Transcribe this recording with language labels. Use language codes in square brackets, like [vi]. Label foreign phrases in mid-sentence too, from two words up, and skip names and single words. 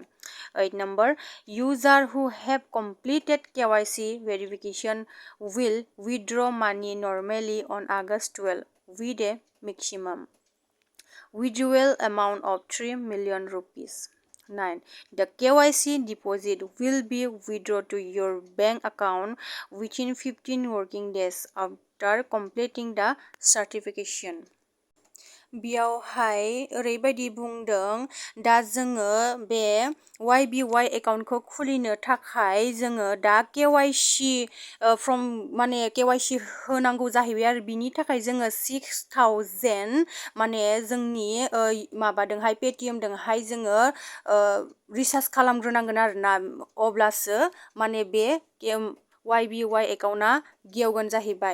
[en] 8 number users who have completed KYC verification will withdraw money normally on August 12 with a maximum withdrawal amount of 3 million rupees. 9. The KYC deposit will be withdrawn to your bank account within 15 working days after completing the certification. [brx] बेयावहाय ओरैबायदि बुंदों, दा जोङो बे YBY एकाउन्टखौ खुलिनो थाखाय जोङो दा KYC फ्रम माने KYC होनांगौ जाहैबाय आरो बिनि थाखाय जोङो 6000 माने जोंनि माबादोंहाय पेटिएमदोंहाय जोङो रिसार्ज खालामग्रोनांगोन आरोना, अब्लासो माने बे YBY एकाउन्टआ गेवगोन जाहैबाय।